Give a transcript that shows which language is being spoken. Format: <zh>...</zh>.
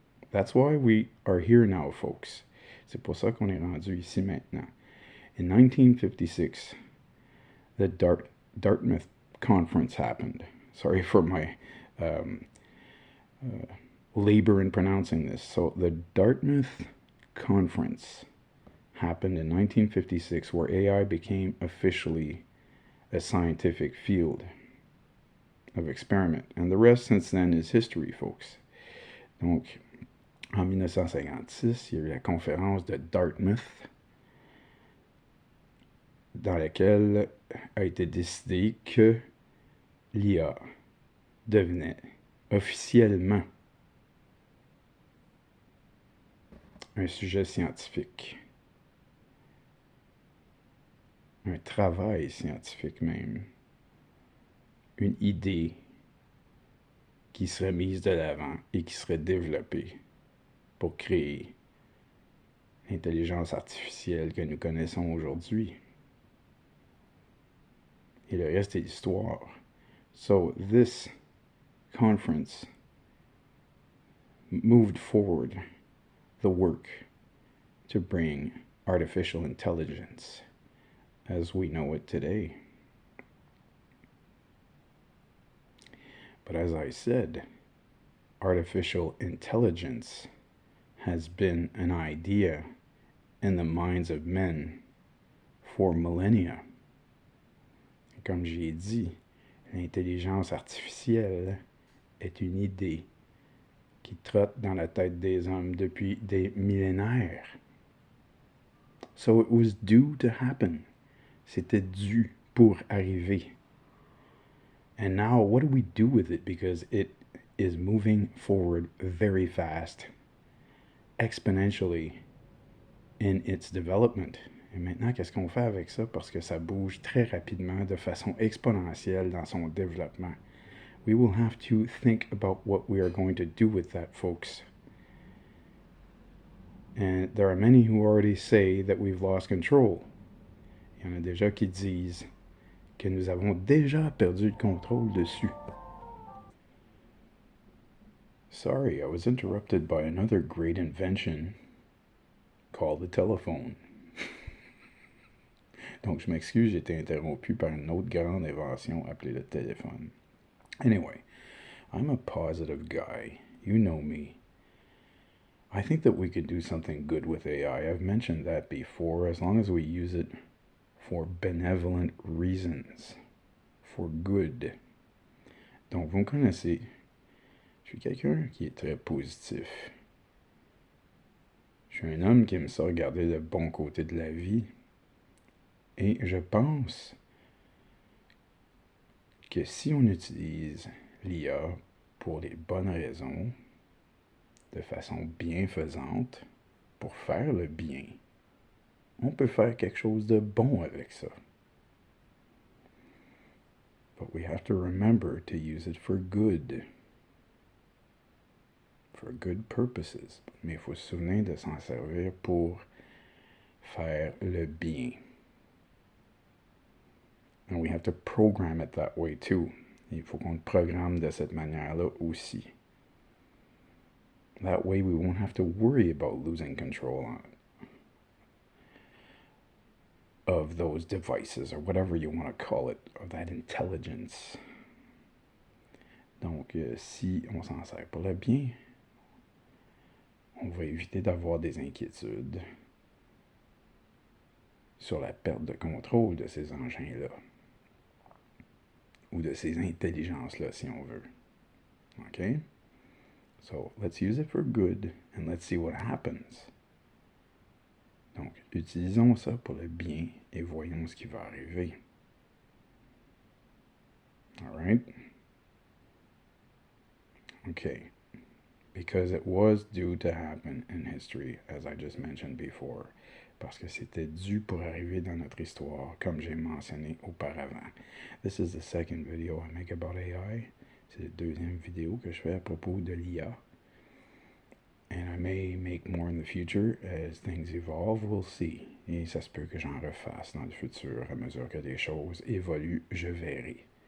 <en>That's why we are here now, folks.</en> <fr>C'est pour ça qu'on est rendu ici maintenant.</fr> <en>In 1956, the Dartmouth Conference happened. Sorry for my labor in pronouncing this. So the Dartmouth Conference happened in 1956, where AI became officially a scientific field of experiment. And the rest since then is history, folks.</en> <fr>Donc, en 1956, il y a eu la conférence de Dartmouth, dans laquelle a été décidé que l'IA devenait officiellement un sujet scientifique. un travail scientifique même, une idée qui serait mise de l'avant et qui serait développée pour créer l'intelligence artificielle que nous connaissons aujourd'hui. Et le reste est l'histoire.</fr> <en>So this conference moved forward the work to bring artificial intelligence as we know it today. But as I said, artificial intelligence has been an idea in the minds of men for millennia.</en> <fr>Comme j'ai dit, l'intelligence artificielle est une idée qui trotte dans la tête des hommes depuis des millénaires.</fr> <en>So it was due to happen.</en> <fr>C'était dû pour arriver.</fr> <en>And now what do we do with it? Because it is moving forward very fast, exponentially in its development.</en> <fr>Et maintenant, qu'est-ce qu'on fait avec ça? Parce que ça bouge très rapidement, de façon exponentielle dans son développement.</fr> <en>We will have to think about what we are going to do with that, folks. And there are many who already say that we've lost control.</en> <fr>Il y en a déjà qui disent que nous avons déjà perdu le contrôle dessus.</fr> <en>Sorry, I was interrupted by another great invention called the telephone.</en> <fr>Donc, je m'excuse, j'ai été interrompu par une autre grande invention appelée le téléphone.</fr> <en>Anyway, I'm a positive guy. You know me. I think that we could do something good with AI. I've mentioned that before, as long as we use it for benevolent reasons, for good.</en> <fr>Donc, vous me connaissez. Je suis quelqu'un qui est très positif. Je suis un homme qui aime ça regarder le bon côté de la vie. Et je pense que si on utilise l'IA pour les bonnes raisons, de façon bienfaisante, pour faire le bien, on peut faire quelque chose de bon avec ça.</fr> <en>But we have to remember to use it for good. For good purposes.</en> <fr>Mais il faut se souvenir de s'en servir pour faire le bien.</fr> <en>And we have to program it that way too.</en> <fr>Il faut qu'on le programme de cette manière-là aussi.</fr> <en>That way we won't have to worry about losing control of those devices, or whatever you want to call it, of that intelligence.</en> <fr>Donc, si on s'en sert pour le bien, on va éviter d'avoir des inquiétudes sur la perte de contrôle de ces engins-là, ou de ces intelligences-là, si on veut.</fr> <en>Okay? So, let's use it for good, and let's see what happens.</en> <fr>Donc, utilisons ça pour le bien, et voyons ce qui va arriver.</fr> <en>All right? Okay. Because it was due to happen in history, as I just mentioned before.</en> <fr>Parce que c'était dû pour arriver dans notre histoire, comme j'ai mentionné auparavant.</fr> <en>This is the second video I make about AI.</en> <fr>C'est la deuxième vidéo que je fais à propos de l'IA.</fr> <en>And I may make more in the future as things evolve, we'll see.</en> <fr>Et ça se peut que j'en refasse dans le futur à mesure que les choses évoluent, je verrai.</fr>